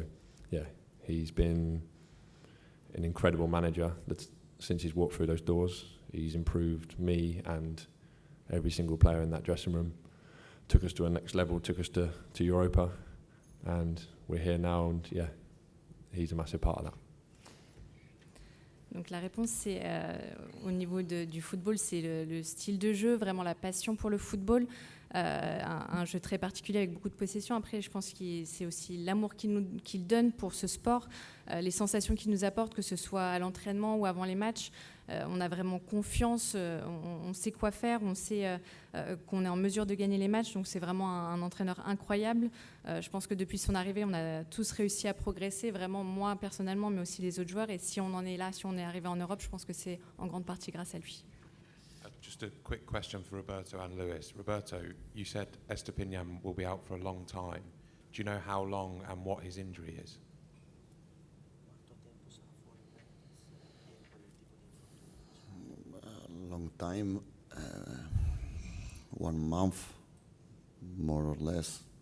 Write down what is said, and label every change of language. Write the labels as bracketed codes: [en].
[en] So, yeah, he's been an incredible manager since he's walked through those doors. He's improved me and every single player in that dressing room, took us to a next level, took us to Europa, and we're here now, and yeah, he's a massive part of that. [fr] Donc la réponse, c'est au niveau du football, c'est le style de jeu, vraiment la passion pour le football, un jeu très particulier avec beaucoup de possession. Après, je pense que c'est aussi l'amour qu'il donne pour ce sport, les sensations qu'il nous apporte, que ce soit à l'entraînement ou avant les matchs. On a vraiment confiance, on sait quoi faire, on sait qu'on est en mesure de gagner les matchs. Donc c'est vraiment un entraîneur incroyable. Je pense que depuis son arrivée, on a tous réussi à progresser, vraiment moi personnellement, mais aussi les autres joueurs. Et si on en est là, si on est arrivé en Europe, je pense que c'est en grande partie grâce à lui. [en] Just a quick question for Roberto and Lewis. Roberto, you said Estupinan will be out for a long time. Do you know how long and what his injury is? A long time, 1 month, more or less.